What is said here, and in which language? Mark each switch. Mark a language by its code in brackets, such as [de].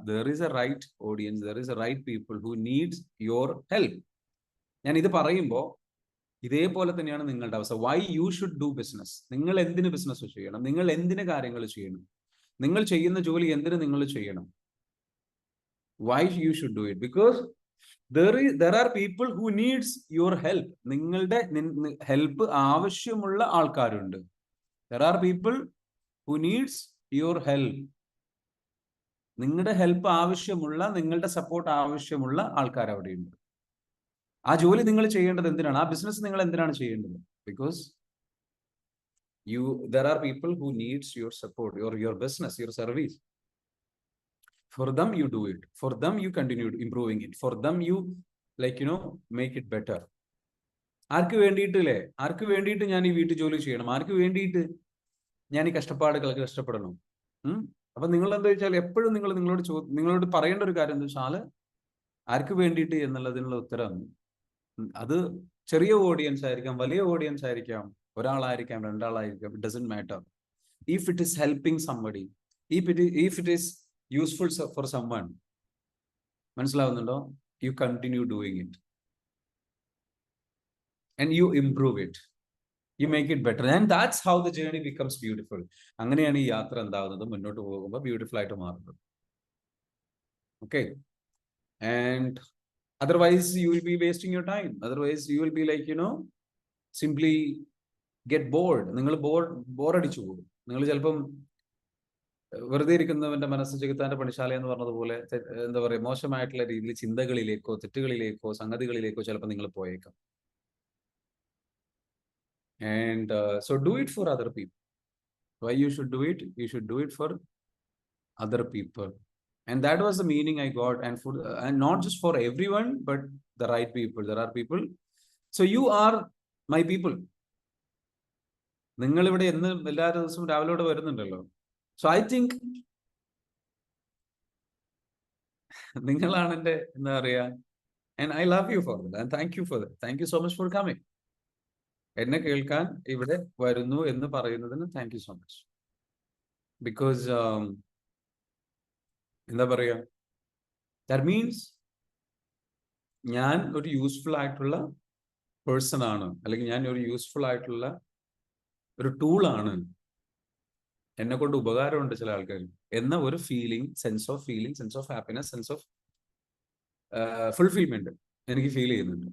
[en] There is a right audience, there is a right people who needs your help. [ml] ഞാൻ ഇത് പറയുമ്പോൾ ഇതേപോലെ തന്നെയാണ് നിങ്ങളുടെ അവസ്ഥ. [en] Why you should do business. [ml] നിങ്ങൾ എന്തിന് ബിസിനസ് ചെയ്യണം, നിങ്ങൾ എന്തിന് കാര്യങ്ങൾ ചെയ്യണം, നിങ്ങൾ ചെയ്യുന്ന ജോലി എന്തിന് നിങ്ങൾ ചെയ്യണം. [en] Why you should do it? Because there are people who needs your help. [ml] നിങ്ങളുടെ ഹെൽപ്പ് ആവശ്യമുള്ള ആൾക്കാരുണ്ട്. [en] There are people who needs your help. [ml] നിങ്ങളുടെ ഹെൽപ്പ് ആവശ്യമുള്ള, നിങ്ങളുടെ സപ്പോർട്ട് ആവശ്യമുള്ള ആൾക്കാർ അവിടെയുണ്ട്. ആ ജോലി നിങ്ങൾ ചെയ്യേണ്ടത് എന്തിനാണ്, ആ ബിസിനസ് നിങ്ങൾ എന്തിനാണ് ചെയ്യേണ്ടത്? [en] Because there are people who needs your support, your business, your service. For them you do it, for them you continue improving it, for them you make it better. [ml] ആർക്ക് വേണ്ടിയിട്ടില്ലേ? ആർക്ക് വേണ്ടിയിട്ട് ഞാൻ ഈ വീട്ടു ജോലി ചെയ്യണം, ആർക്ക് വേണ്ടിയിട്ട് ഞാൻ ഈ കഷ്ടപ്പാടുകൾക്ക് കഷ്ടപ്പെടണം? അപ്പൊ നിങ്ങൾ എന്താ വെച്ചാൽ എപ്പോഴും നിങ്ങളോട് പറയേണ്ട ഒരു കാര്യം എന്താ വെച്ചാൽ, ആർക്ക് വേണ്ടിയിട്ട് എന്നുള്ളതിനുള്ള ഉത്തരം അത് ചെറിയ ഓഡിയൻസ് ആയിരിക്കാം, വലിയ ഓഡിയൻസ് ആയിരിക്കാം, ഒരാളായിരിക്കാം, രണ്ടാളായിരിക്കാം, [en] It doesn't matter. If it is helping somebody, if it is useful for someone, [ml] മനസ്സിലാവുന്നുണ്ടോ? [en] You continue doing it and you improve it, you make it better, and that's how the journey becomes beautiful. [ml] അങ്ങനെയാണ് ഈ യാത്ര എന്താവുന്നത്, മുന്നോട്ട് പോകുമ്പോൾ beautiful ആയിട്ട് മാറുന്നത്. [en] Okay, and otherwise you will be wasting your time. Otherwise you will be simply get bored. [ml] നിങ്ങൾ ബോറടിച്ചു പോകും. നിങ്ങൾ ചിലപ്പം വെറുതെ ഇരിക്കുന്നവന്റെ മനസ്സ് ചെകുത്താന്റെ പണിശാല എന്ന് പറഞ്ഞതുപോലെ എന്താ പറയുക, മോശമായിട്ടുള്ള രീതിയിൽ ചിന്തകളിലേക്കോ തെറ്റുകളിലേക്കോ സംഗതികളിലേക്കോ ചിലപ്പോൾ നിങ്ങൾ പോയേക്കാം. [en] And so do it for other people. Why you should do it? You should do it for other people. And that was the meaning I got. And not just for everyone, but the right people. There are people. So you are my people. [ml] നിങ്ങൾ ഇവിടെ എന്ന് എല്ലാ ദിവസവും രാവിലെ വരുന്നുണ്ടല്ലോ. [en] So I think [ml] നിങ്ങളാണ് എൻ്റെ എന്താ പറയാ, [en] and I love you for that, and thank you for that. Thank you so much for coming. [ml] എന്നെ കേൾക്കാൻ ഇവിടെ വരുന്നു എന്ന് പറയുന്നതിന് [en] thank you so much. [ml] Because എന്താ പറയാ, [en] that means [ml] ഞാൻ ഒരു യൂസ്ഫുൾ ആയിട്ടുള്ള പേഴ്സൺ ആണ്, അല്ലെങ്കിൽ ഞാൻ ഒരു യൂസ്ഫുൾ ആയിട്ടുള്ള ഒരു ടൂളാണ്, എന്നെ കൊണ്ട് ഉപകാരമുണ്ട് ചില ആൾക്കാർ എന്ന ഒരു sense of happiness, sense of fulfilment എനിക്ക് ഫീൽ ചെയ്യുന്നുണ്ട്.